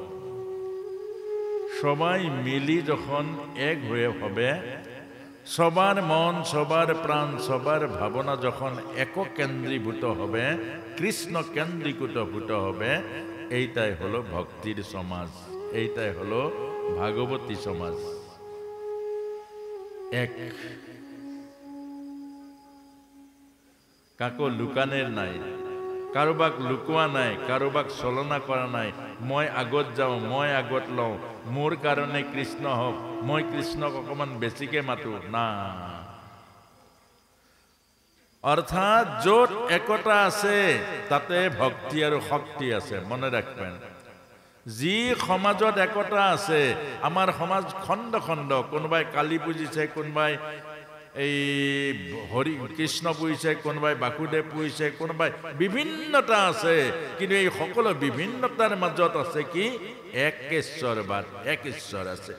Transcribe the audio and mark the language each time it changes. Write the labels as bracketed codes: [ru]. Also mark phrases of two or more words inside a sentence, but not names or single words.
[bn] সবাই মিলি যখন এক হয়ে হবে, সবার মন, সবার প্রাণ, সবার ভাবনা যখন একক কেন্দ্রীভূত হবে, কৃষ্ণ কেন্দ্রীভূত হবে, এইটাই হলো ভক্তির সমাজ, এইটাই হলো ভাগবতী সমাজ। এক, [as] কাকো লুকানের নাই, কারোবাক লুকোৱা নাই, কারোবাক ছলনা কৰা নাই। মই আগত যাওঁ, মই আগত লওঁ, মোৰ কাৰণে কৃষ্ণ হওক, মই কৃষ্ণক অকমান বেছিকে মাতো না। অর্থাৎ য'ত একতা আছে তাতে ভক্তি আৰু শক্তি আছে, [bn] মনে রাখবেন। [as] যি সমাজত একতা আছে, আমাৰ সমাজ খণ্ড খণ্ড, কোনোবাই কালী পুজিছে, কোনোবাই এই হৰি কৃষ্ণ পুহিছে, কোনোবাই বাসুদেৱ পুহিছে, কোনোবাই বিভিন্নতা আছে, কিন্তু এই সকলো বিভিন্নতাৰ মাজত আছে কি একেশ্বৰবাদ, এক ঈশ্বৰ আছে।